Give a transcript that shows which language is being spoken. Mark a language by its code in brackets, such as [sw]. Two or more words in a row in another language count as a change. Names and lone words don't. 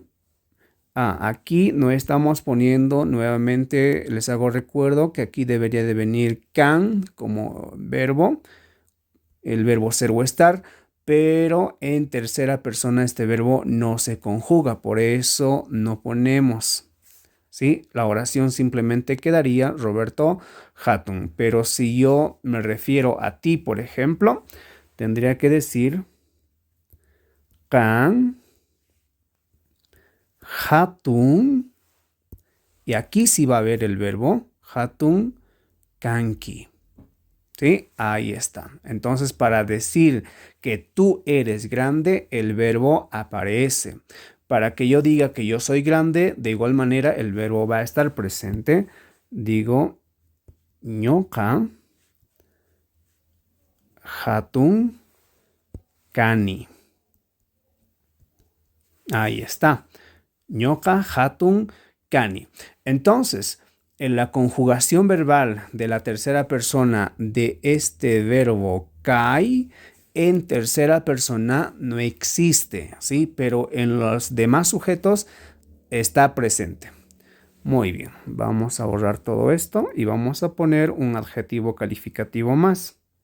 [es] Aquí no estamos poniendo nuevamente, les hago recuerdo que aquí debería de venir can como verbo, el verbo ser o estar, pero en tercera persona este verbo no se conjuga, por eso no ponemos. ¿Sí? La oración simplemente quedaría Roberto hatun. Pero si yo me refiero a ti, por ejemplo, tendría que decir [qu] kan hatun. [es] Y aquí sí va a haber el verbo [qu] hatun kanki. [es] ¿Sí? Ahí está. Entonces, para decir que tú eres grande, el verbo aparece. Para que yo diga que yo soy grande, de igual manera el verbo va a estar presente. Digo, [qu] ñoqa hatun kani. [es] Ahí está. [qu] Ñoqa hatun kani. [es] Entonces, en la conjugación verbal de la tercera persona de este verbo kai, en tercera persona no existe, ¿sí? Pero en los demás sujetos está presente. Muy bien, vamos a borrar todo esto y vamos a poner un adjetivo calificativo más.